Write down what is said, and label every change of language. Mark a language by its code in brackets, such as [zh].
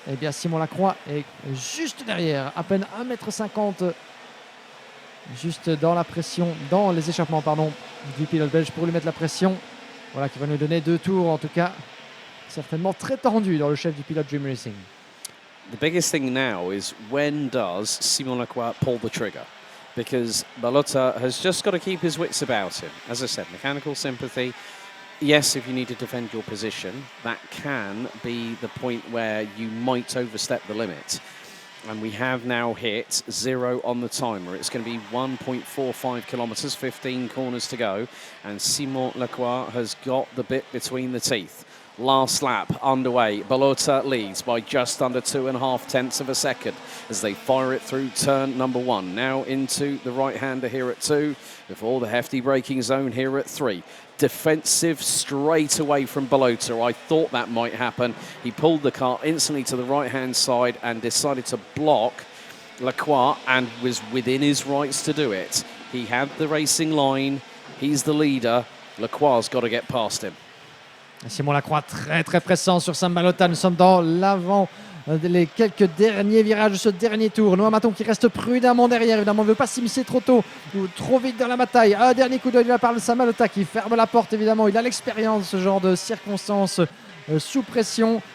[fr] Simon Lacroix est juste derrière. À peine 1,50 m. Juste dans la pression, dans les échappements, du pilote belge pour lui mettre la pression. Voilà, qui va nous donner 2 tours en tout cas. Certainement très tendu dans le chef du pilote Dream Racing. [en] The biggest thing now is when does Simon Lacroix pull the trigger? Because Balota has just got to keep his wits about him. As I said, mechanical sympathy. Yes, if you need to defend your position, that can be the point where you might overstep the limit. And we have now hit 0 on the timer. It's going to be 1.45 kilometres, 15 corners to go. And Simon Lacroix has got the bit between the teeth. Last lap underway. Balota leads by just under 2.5 tenths of a second as they fire it through turn number 1. Now into the right-hander here at 2 before the hefty braking zone here at 3. Defensive straight away from Balota. I thought that might happen. He pulled the car instantly to the right-hand side and decided to block Lacroix, and was within his rights to do it. He had the racing line. He's the leader. Lacroix's got to get past him. [fr] Simon Lacroix très très pressant sur Sam Balota. Nous sommes dans l'avant, les quelques derniers virages de ce dernier tour. Noah Maton qui reste prudemment derrière. Évidemment, on ne veut pas s'immiscer trop tôt ou trop vite dans la bataille. Un dernier coup d'œil de la part de Sam Balota qui ferme la porte. Évidemment, il a l'expérience de ce genre de circonstances sous pression.